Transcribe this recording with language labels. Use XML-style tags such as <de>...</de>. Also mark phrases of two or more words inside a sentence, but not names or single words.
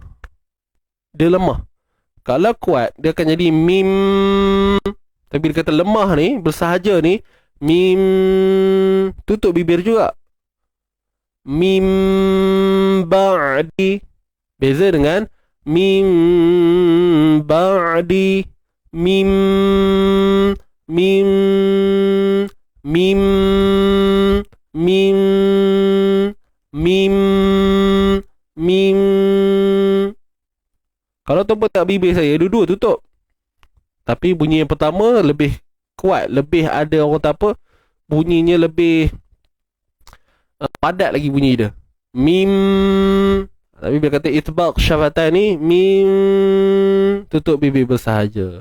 <ms>Dia lemah. Kalau kuat dia akan jadi mim. Tapi dia kata lemah ni, bersahaja ni, mim, tutup bibir juga. Mim ba'di. Beza dengan mim ba'di. Mim, mim, mim, mim, mim, mim. Kalau tuan tak bibir saya, dua-dua tutup. Tapi bunyi yang pertama lebih kuat, lebih ada orang kata apa, bunyinya lebih padat lagi bunyi dia. Mim. Tapi bila kata</ms> <ar>إطباق شفتين</ar> <ms>ni, mim, tutup bibir bersahaja.</ms>